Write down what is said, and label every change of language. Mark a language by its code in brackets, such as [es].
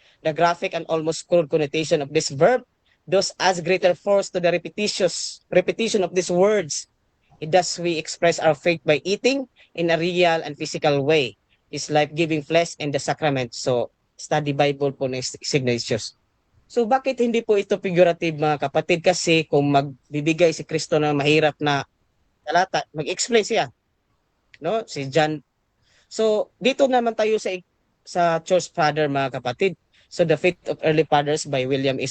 [en] The graphic and almost crude connotation of this verb thus adds greater force to the repetition of these words. Thus we express our faith by eating in a real and physical way. Is life-giving flesh and the sacrament. [tl] So, study Bible po ng Ignatius. So, bakit hindi po ito figurative mga kapatid? Kasi kung magbibigay si Kristo ng mahirap na talata, mag-explain siya. No? Si John. So, dito naman tayo sa Church Father mga kapatid. [en] So, The Faith of Early Fathers by William E.